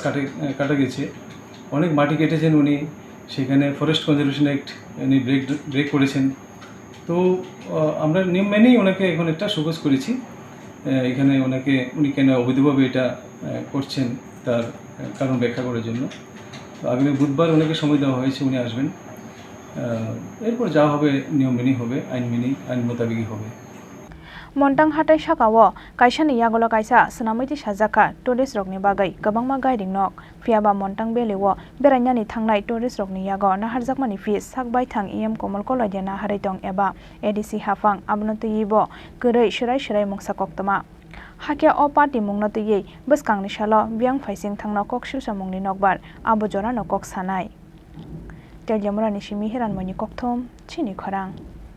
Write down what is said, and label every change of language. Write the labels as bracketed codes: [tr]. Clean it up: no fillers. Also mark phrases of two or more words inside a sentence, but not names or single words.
[bn] কাটা গেছে অনেক মাটি কেটেছেন উনি সেখানে [en] forest conservation act [bn] উনি ব্রেক করেছেন তো আমরা নিয়ম মেনেই ওনাকে এখন একটা শোকজ করেছি এখানে উনি কেন অবৈধভাবে এটা করছেন তার কারণ ব্যাখ্যা করার জন্য আগামী বুধবার ওনাকে সময় দেওয়া হয়েছে উনি আসবেন এরপর যা হবে নিয়ম মেনেই হবে আইন মোতাবেকই হবে [trp] Montang hatai sakao kaisa ni yagolo kaisa sunamiti sajaka tourist rokni bagai gabangma guiding nok fiaba montang belewo berainani thangnai tourist rokni yago naharjakmani fees sakbai thang em Kamal koloi dena haraitong eba edc hafang abnoti ibo gurei shirai mungsa koktama Hakia o party mungna tei buskangni salo biang faising thangna koksil samungni nokbar abo jorano kok sanai Teljamura ni simi heran mani kokthom Chini Khorang